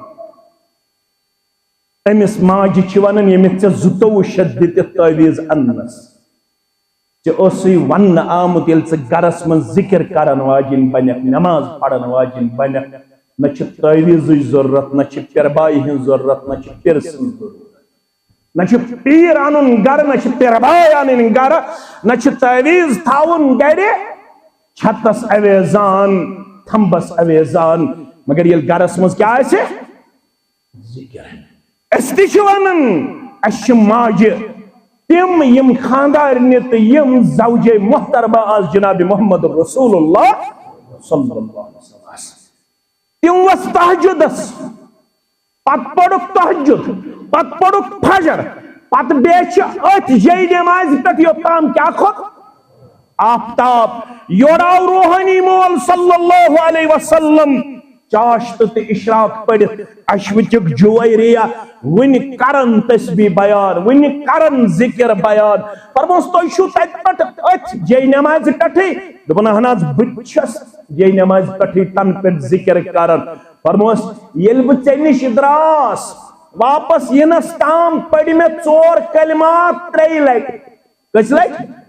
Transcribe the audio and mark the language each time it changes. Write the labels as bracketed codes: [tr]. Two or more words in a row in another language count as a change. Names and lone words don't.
[ks] أمِس ماجہِ چھِ وَنان ییٚمِس ژےٚ 22 شیٚتھ دِتِتھ تعویز اَننَس ژےٚ اوسُے وَننہٕ آمُت ییٚلہِ ژٕ گرس منٛز ذِکر کرن واجیٚنۍ بنکھ نماز پرن واجیٚنۍ بنکھ نہ چھِ تعویزٕچ ضروٗرت نہ چھِ پیربایہِ ہٕنٛز ضروٗرت نہ چھِ پِرٕ سٕنٛز ضروٗرت نہ چھُ پیٖر اَنُن گرٕ نہ چھِ پیرباے اَنٕنۍ گرٕ نہ چھِ تعویز تھاوُن گرِ چھتس اَویزان تھمبس اَویزان مگر ییٚلہِ گرس منٛز کیٛاہ آسہِ ذِکر أسۍ تہِ چھِ وَنان اَسہِ چھِ ماجہِ تِم یِم خاندارنہِ تہٕ یِم زوجے محترمہ آز جناب محمد رسول اللہ [ar] صلی اللہ علیہ وسلم [ks] تِم ؤژھ تہجدس پتہٕ پوٚرُکھ تہجد پتہٕ پوٚرُکھ فجر پتہٕ بیٚیہِ چھِ أتھۍ جے نمازِ پٮ۪ٹھ یوٚتام کیٛاہ کھوٚت آفتاب یورٕ آو روحانی مول [ar] صلی اللہ علیہ وسلم [ks] چاشت تہٕ اشراق پٔرِتھ اَسہِ وٕچھِکھ جویریہ وٕنہِ کرن تسبیح بیان وٕنہِ کرن ذکر بیان فرموس تُہۍ چھِو تتہِ پٮ۪ٹھ أتھۍ جے نمازِ پٮ۪ٹھٕے دوٚپُن اہن حظ بہٕ تہِ چھُس جے نمازِ پٮ۪ٹھٕے تنہٕ پٮ۪ٹھ ذکر کران فرموس ییٚلہِ بہٕ ژےٚ نِش دراس واپس یِنس تام پٔرۍ مےٚ 4 کلمات 3 لٹہِ کٔژِ لٹہِ